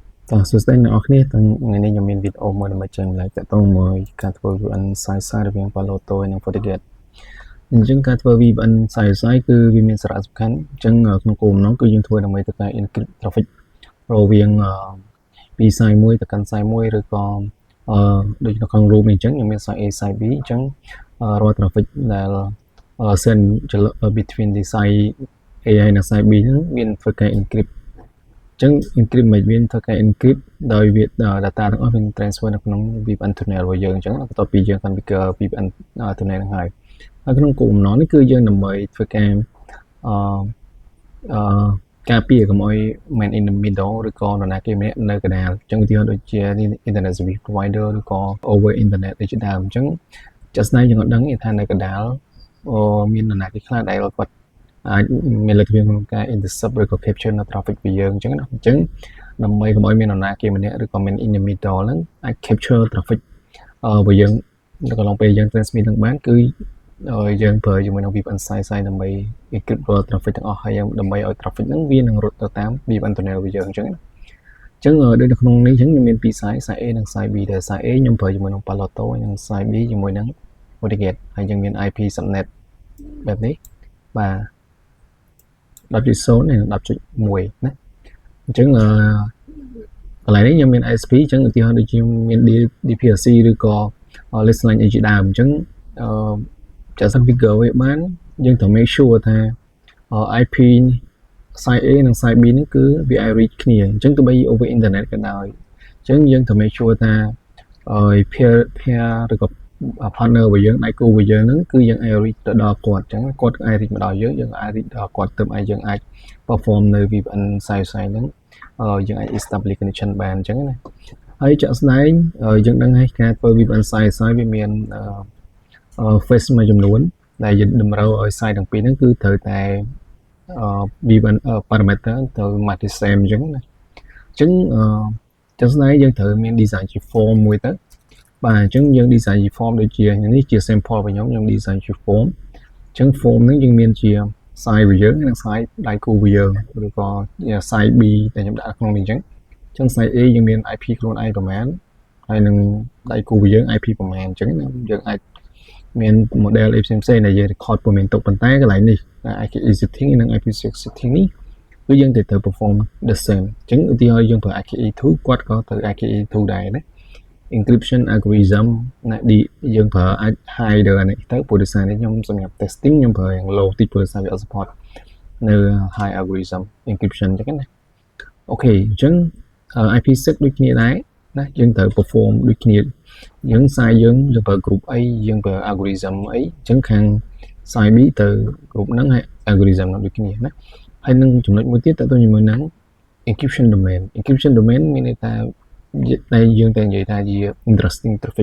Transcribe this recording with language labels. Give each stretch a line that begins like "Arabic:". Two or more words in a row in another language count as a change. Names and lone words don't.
Khmer: តោះសួស្តីអ្នកនរគ្នាថ្ងៃនេះខ្ញុំមានវីដេអូមួយដើម្បីចែកម្លែកទាក់ទងមួយការធ្វើ VPN សាយរវាង Palo Alto និង FortiGate អញ្ចឹងការធ្វើ VPN សាយ គឺវាមានសារៈសំខាន់អញ្ចឹងក្នុងគោលបំណងគឺយើងធ្វើដើម្បីទៅការ
English: encrypt traffic
Khmer: រវាងពីសាយមួយទៅកាន់ សាយមួយឬក៏ដូចនៅក្នុង room នេះអញ្ចឹងខ្ញុំមានសាយ A សាយ B អញ្ចឹងរាល់ traffic ដែល
English: send between
Khmer: ទីសាយ A ហើយនិងសាយ B ហ្នឹងមានធ្វើការ encryptចឹង encrypt មិនមានធ្វើការ encrypt ដោយវា data ទាំងអស់មាន transfer នៅក្នុង
English: VPN tunnel
Khmer: របស់យើងអញ្ចឹងបន្ទាប់ពីយើង
English: configure VPN tunnel
Khmer: ហ្នឹងហើយក្នុងគោលបំណងនេះគឺយើងដើម្បីធ្វើការ ការពារកុំឲ្យ
English: man in the middle
Khmer: ឬក៏នរណាគេម្នាក់នៅកណ្ដាលអញ្ចឹងឧទាហរណ៍ដូចជា
English: internet service provider
Khmer: ឬក៏
English: over internet
Khmer: ដូចជាដើមអញ្ចឹងចាស់ស្ដែងយើងអត់ដឹងថានៅ កណ្ដាលមាននរណាគេខ្លះដែលគាត់អាចមានលទ្ធភាពក្នុងការ intercept ឬក៏ capture នៅ traffic របស់យើងអញ្ចឹងណាអញ្ចឹងដើម្បីកុំឲ្យមាន នរណាគេម្នាក់ឬក៏មាន
English: in the middle
Khmer: ហ្នឹងអាច
English: capture traffic
Khmer: របស់យើងនៅកន្លងពេលយើង transmit នឹងបានគឺយើងប្រើជាមួយនឹង VPN សាយដើម្បី encrypt រាល់ traffic ទាំងអស់ហើយដើម្បីឲ្យ traffic ហ្នឹងវានឹងរត់ទៅតាម
English: VPN tunnel
Khmer: របស់យើងអញ្ចឹងណាអញ្ចឹងដូចនៅក្នុងនេះអញ្ចឹងខ្ញុំមានពីរសាយ A និងសាយ B ដែលសាយ A ខ្ញុំប្រើជាមួយនឹង Palo Alto និងសាយ B ជាមួយនឹង FortiGate ហើយយើងមាន
English: IP subnet
Khmer: បែបនេះ បាទ10.0 និង 10.1 ណាអញ្ចឹងកន្លែងនេះខ្ញុំមាន ISP អញ្ចឹងឧទាហរណ៍ដូចជាមាន DPRC ឬក៏
English: list line
Khmer: អីជាដើមអញ្ចឹងចាក់ configure វាបានយើង ត្រូវ
English: make sure
Khmer: ថា IP សាយ A និងសាយ B នេះគឺវាអាច reach គ្នាអញ្ចឹងទោះបី
English: over internet
Khmer: ក៏ដោយអញ្ចឹងយើង ត្រូវ
English: make sure
Khmer: ថា pair ឬក៏ partner របស់យើងដៃគូរបស់យើងហ្នឹងគឺយើងអាច reach ទៅដល់គាត់អញ្ចឹងគាត់អាច reach មកដល់យើងអាច reach ដល់គាត់ទៅឲ្យយើងអាច perform នៅ VPN សាយហ្នឹងយើងអាច
English: establish connection
Khmer: បានអញ្ចឹងណាហើយចាក់ស្ដែងយើងដឹងហើយការធ្វើ VPN សាយវាមាន phase មួយចំនួនដែលយើងតម្រូវឲ្យសាយទាំងពីរហ្នឹងគឺត្រូវតែ
English: VPN parameter
Khmer: ទៅ
English: match same
Khmer: អញ្ចឹងណាអញ្ចឹងចាក់ស្ដែងយើងត្រូវមាន design ជា form មួយទៅបាទអញ្ចឹងយើង design ជា form ដូចជានេះជា sample របស់ខ្ញុំ design ជា form អញ្ចឹង form ហ្នឹងយើងមានជាសាយរបស់យើងនិងសាយដៃគូរបស់យើងឬក៏សាយ B ដែលខ្ញុំដាក់ក្នុងនេះអញ្ចឹងសាយ A យើងមាន IP ខ្លួនឯងប្រហែលហើយនឹងដៃគូ របស់យើង IP ប្រហែលអញ្ចឹងយើងអាចមាន model អីផ្សេងៗដែលយើង record ព័ត៌មានទុកប៉ុន្តែកន្លែងនេះ
English: IKE setting
Khmer: និង
English: IPsec setting
Khmer: នេះគឺយើងត្រូវ
English: perform the same
Khmer: អញ្ចឹងឧទាហរណ៍យើងប្រើ IKE2 គាត់ក៏ត្រូវ IKE2 ដែរណា
English: encryption algorithm
Khmer: ណាយើងប្រើអាច hide អានេះទៅព្រោះដោយសារនេះខ្ញុំសម្រាប់ testing ខ្ញុំប្រើយ៉ាង low តិចព្រោះដោយសារវាអត់ support នៅ
English: high algorithm encryption
Khmer: អញ្ចឹងណាអូខេអញ្ចឹង IPsec ដូចគ្នាដែរណាយើងត្រូវ perform ដូចគ្នាយើងសាយយើងប្រើ group អីយើងប្រើ algorithm អីអញ្ចឹងខាង សាយ B ទៅ group ហ្នឹងហើយ algorithm ហ្នឹងដូចគ្នាណាហើយនឹងចំណុចមួយទៀតតើទៅជាមួយនឹង
English: encryption domain
Khmer: មានន័យថាដែលយើងតែនិយាយថាជា
English: interesting traffic